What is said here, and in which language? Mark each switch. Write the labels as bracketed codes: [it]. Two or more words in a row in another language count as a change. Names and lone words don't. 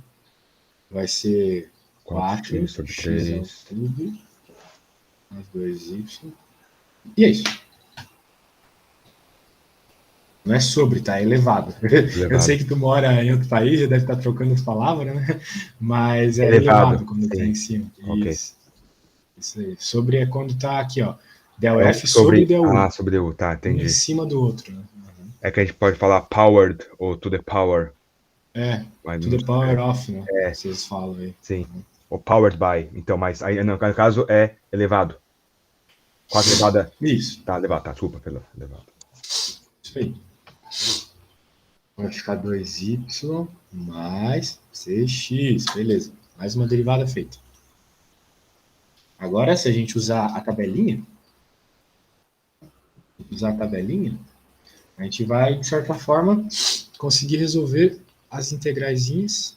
[pt] Vai ser 4x sobre 3 ao cubo, mais 2y. E é isso. Não é sobre, tá? É elevado. Eu sei que tu mora em outro país, já deve estar trocando as palavras, né? Mas é elevado quando tá em cima. Okay. Isso aí. Sobre é quando tá aqui, ó. [es] Del F sobre del U. Ah, sobre del U, [pt] tá, entendi. Um em cima do outro, né? É que a gente pode falar powered ou [en] to the power. To the power of, [pt] né? Vocês falam aí. Sim. Ou [en] powered by. [pt] Então, mas aí no caso é elevado. 4 elevada. Isso. Tá, elevado, tá, desculpa, elevado. Isso aí. Vai ficar 2y mais 6x. Beleza. Mais uma derivada feita. Agora, se a gente usar a tabelinha, a gente vai, de certa forma, conseguir resolver as integraizinhas.